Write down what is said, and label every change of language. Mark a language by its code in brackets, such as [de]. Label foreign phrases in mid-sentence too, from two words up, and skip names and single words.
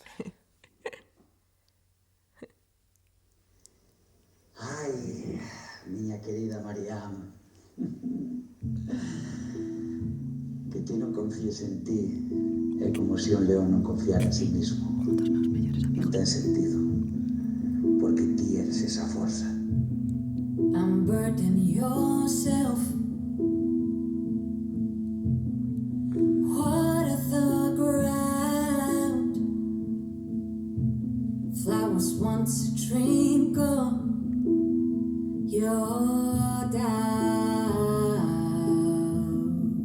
[gl] Ai, miña querida Mariam, que ti non confíes en ti é como se un león non confiara [es] en sí mismo. [gl] Non ten sentido, porque ti eres esa forza. [en] Unburden yourself. Water the ground. Flowers want to twinkle. You're down.